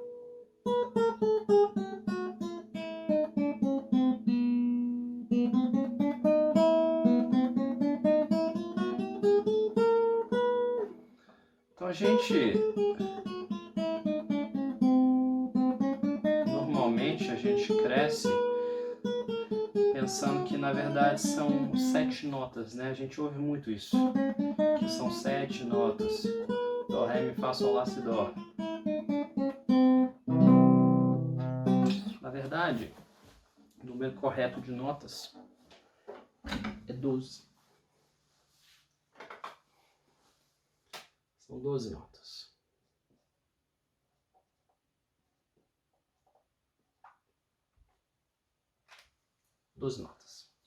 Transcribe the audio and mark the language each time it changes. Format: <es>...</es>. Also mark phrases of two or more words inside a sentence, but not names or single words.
<pt>Então a gente... Normalmente a gente cresce pensando que na verdade são 7 notas, né? A gente ouve muito isso, que são 7 notas. Dó, ré, mi, fá, sol, lá, si, dó. Na verdade, o número correto de notas é 12. São 12 notas. Doze notas.</pt>